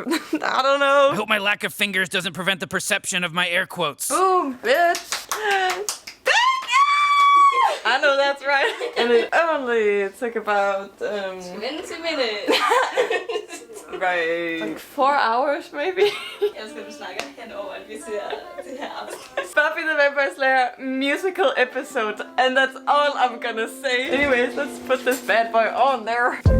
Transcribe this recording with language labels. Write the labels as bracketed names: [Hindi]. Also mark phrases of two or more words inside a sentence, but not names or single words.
[English] I don't know. I hope my lack of fingers doesn't prevent the perception of my air quotes. Boom, bitch. Thank you! I know that's right. And it only took about 20 minutes. Right. Like 4 hours maybe. [Danish] Jeg skal snakke hen over, at vi ser det her. [English] Buffy the Vampire Slayer musical episode, and that's all I'm gonna say. Anyways, let's put this bad boy on there.